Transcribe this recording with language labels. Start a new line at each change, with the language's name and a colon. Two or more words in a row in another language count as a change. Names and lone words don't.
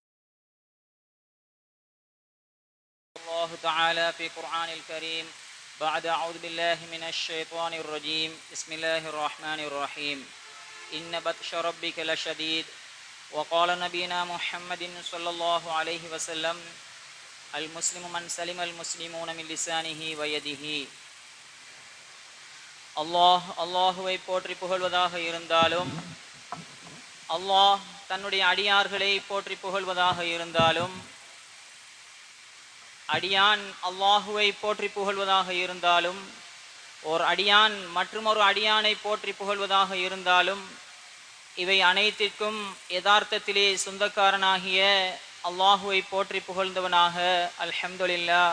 Arabic: الله تعالى في قرآن الكريم بعد أعوذ بالله من الشيطان الرجيم بسم الله الرحمن الرحيم إن بطش ربك لشديد. وقال نبينا محمد صلى الله عليه وسلم المسلم من سلم المسلمون من لسانه ويده.
Tamil: அல்லாஹுவை போற்றி புகழ்வதாக இருந்தாலும், அல்லாஹ் தன்னுடைய அடியார்களை போற்றி புகழ்வதாக இருந்தாலும், அடியான் அல்லாஹுவை போற்றி புகழ்வதாக இருந்தாலும், ஓர் அடியான் மற்றொரு அடியானை போற்றி புகழ்வதாக இருந்தாலும், இவை அனைத்திற்கும் யதார்த்தத்திலே சொந்தக்காரனாகிய அல்லாஹுவை போற்றி புகழ்ந்தவனாக அல்ஹம்துலில்லாஹ்.